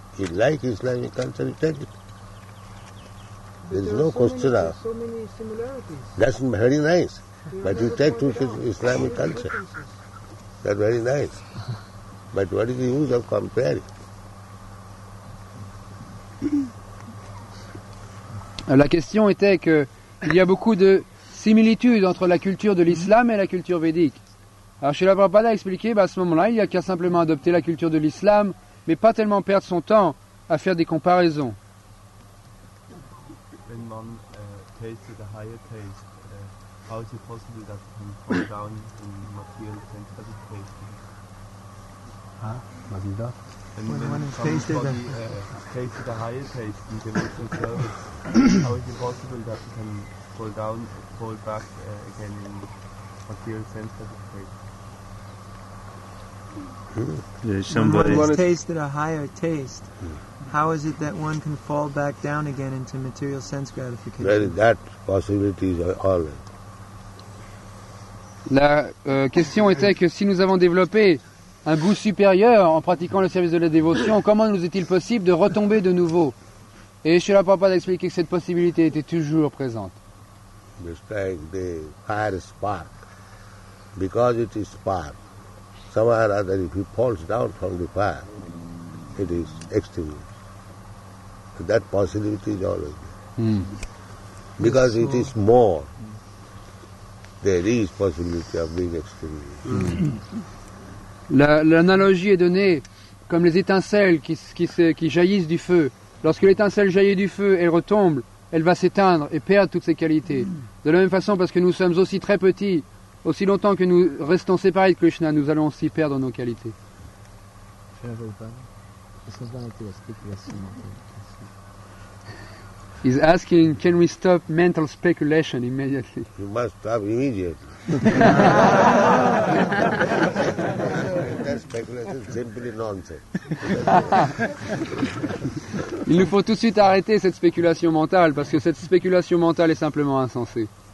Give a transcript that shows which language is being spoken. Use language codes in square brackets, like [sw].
[en] If you like Islamic culture, you take it. There is no question of... so many similarities. That's very nice. But you take to Islamic culture. That's very nice. But what is the use of comparing? [fr] La question était qu'il y a beaucoup de similitudes entre la culture de l'islam et la culture védique. Alors Srila Prabhupada a expliqué, à ce moment-là, il n'y a qu'à simplement adopter la culture de l'islam, mais pas tellement perdre son temps à faire des comparaisons. [en] When one tasted a higher taste, how is it possible that it can fall down in material sense that it tasted? Was it that? And When when one has tasted somebody tasted a higher taste in devotional service, how is it possible that it can fall back again in material sense that it tasted? There's somebody. When one has tasted a higher taste, how is it that one can fall back down again into material sense gratification? Well, that possibility is always. [fr] La question était que si nous avons développé un goût supérieur en pratiquant le service de la dévotion, comment nous est-il possible de retomber de nouveau? Et Srila Prabhupada a expliqué que cette possibilité était toujours présente. [en] Just like the fire spark. Because it is spark, somehow or other if it falls down from the fire, it is extinguished. So that possibility is always there. Because it is more, there is possibility of being extinguished. [fr] L'analogie est donnée comme les étincelles qui jaillissent du feu. Lorsque l'étincelle jaillit du feu, elle retombe, elle va s'éteindre et perdre toutes ses qualités. De la même façon, parce que nous sommes aussi très petits, aussi longtemps que nous restons séparés de Krishna, nous allons aussi perdre nos qualités. [en] He's asking, can we stop mental speculation immediately? You must stop immediately. That speculation is simply nonsense. [fr] Il nous faut tout de suite arrêter cette spéculation mentale, parce que cette spéculation mentale est simplement insensée.